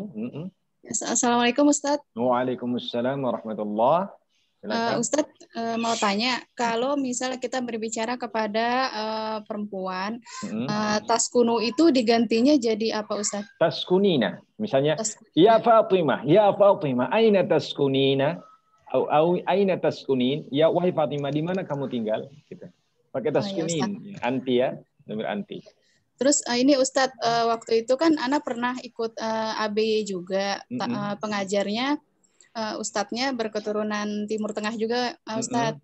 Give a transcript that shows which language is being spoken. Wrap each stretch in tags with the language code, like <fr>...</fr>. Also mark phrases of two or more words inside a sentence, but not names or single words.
<ar>السلام عليكم أستاذ. وعليكم السلام ورحمة الله وبركاته.</ar> <id>Ustadz mau tanya, kalau misalnya kita berbicara kepada perempuan, taskunu itu digantinya jadi apa Ustadz?</id> <ar>Taskunina, misalnya, يا فاطمة, أين تسكنين? أين تسكنين?</ar> <id>Ya wahai Fatimah, di mana kamu tinggal? Gitu. Pakai taskunin, anti ya, nomor anti. Terus ini Ustadz, waktu itu kan Ana pernah ikut ABY juga, pengajarnya Ustadznya berketurunan Timur Tengah juga Ustadz.</id>